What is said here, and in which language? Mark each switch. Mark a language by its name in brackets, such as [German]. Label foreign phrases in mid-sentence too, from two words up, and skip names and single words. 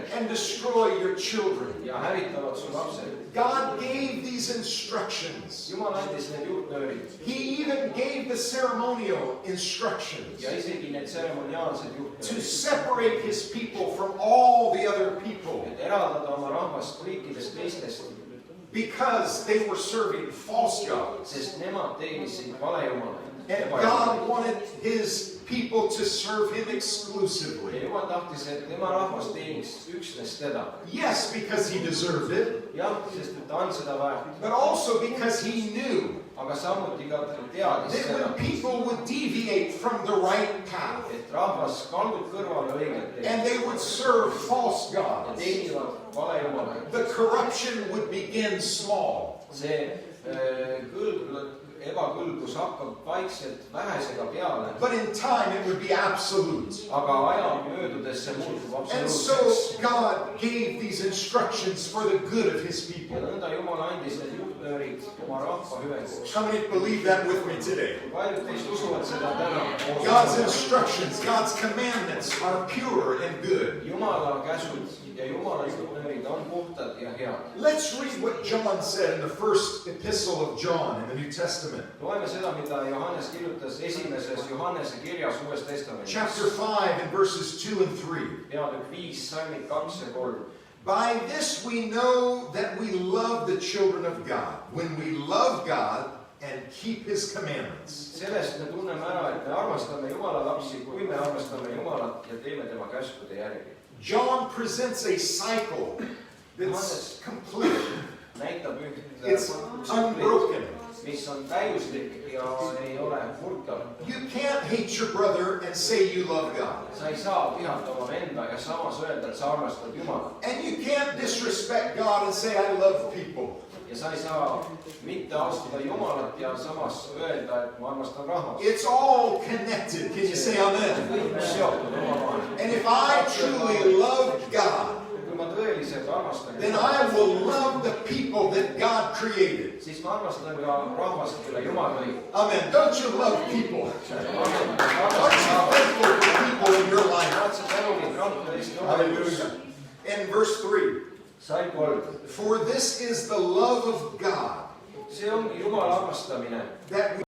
[English] and destroy your children. [Estonian] ja hävitavad su lapsed. [English] God gave these instructions. [Estonian] Jumal andis need juhtnöörid [English] He even gave the ceremonial instructions [Estonian] ja isegi need tseremoniaalsed [English] to [Estonian] juhtnöörid, [English] separate his people from all the other people [Estonian] et eraldada oma rahvast kõikidest teistest, [English] because they were serving false gods. [Estonian] sest nemad teenisid valejumalaid. [English] And God wanted his people to serve him [Estonian] Ja [English] exclusively. [Estonian] Jumal tahtis, et tema rahvas teeniks üksnes teda. [English] Yes, because he deserved it, [Estonian] Jah, sest et ta on seda väärt, [English] but also because he knew [Estonian] aga samuti ka teadis [English] that [Estonian] seda, [English] when people would deviate from the right path [Estonian] et rahvas kaldub kõrvale õiget teed [English] and they would serve false [Estonian] ja [English] gods, [Estonian] teenivad valejumalaid. [English] the corruption would begin small. [Estonian] See ebakõlblus hakkab vaikselt vähesega peale, [English] But in time it would be absolute. [Estonian] aga aja möödudes see muutub [English] And so [Estonian] absoluutseks. [English] God gave these instructions for the good of his [Estonian] Ja [English] people. [Estonian] nõnda Jumal andis need juhtnöörid oma rahva hüveks. [English] How many believe that with me today? [Estonian] Paljud teist usuvad seda täna. [English] God's instructions, God's commandments are pure and good. [Estonian] Jumala käsud ja Jumala juhtnöörid on puhtad ja head. [English] Let's read what John said in the first epistle of John in the New Testament. [Estonian] Loeme seda, mida Johannes kirjutas esimeses Johannese kirjas Uues Testamendis. [English] Chapter 5 and verses 2 and 3. [Estonian] Peatükk 5, salmid 2 ja 3. [English] By this we know that we love the children of God, when we love God and keep his commandments. [Estonian] Sellest me tunneme ära, et me armastame Jumala lapsi, kui me armastame Jumalat ja teeme tema käskude järgi. [English] John presents a cycle that's complete. [Estonian] Näitab [English] It's [Estonian] üht [English] unbroken. [Estonian] mis on täiuslik ja ei ole murtav. [English] You can't hate your brother and say you love God. [Estonian] Sa ei saa vihata oma venda ja samas öelda, et sa armastad Jumalat. [English] And you can't disrespect God and say I love people. [Estonian] Ja sa ei saa mitte austada Jumalat ja samas öelda, et ma armastan rahvast. [English] It's all connected. Can you say amen? [Estonian] Kõik seotud omavahel. [English] And if I truly love God, [Estonian] Kui ma tõeliselt armastan [English] then [Estonian] Jumalat, [English] I will love the people that God created. [Estonian] siis ma armastan ka rahvast, kelle Jumal lõi. [English] Amen. Don't you love people? Aren't you thankful for people in your life? [Estonian] Oled sa tänulik rahva eest Jumala [English] Hallelujah. [Estonian] elus? [English] In verse 3, [Estonian] Sai 3. [English] for this is the love of God, [Estonian] See on Jumala armastamine, [English] that we,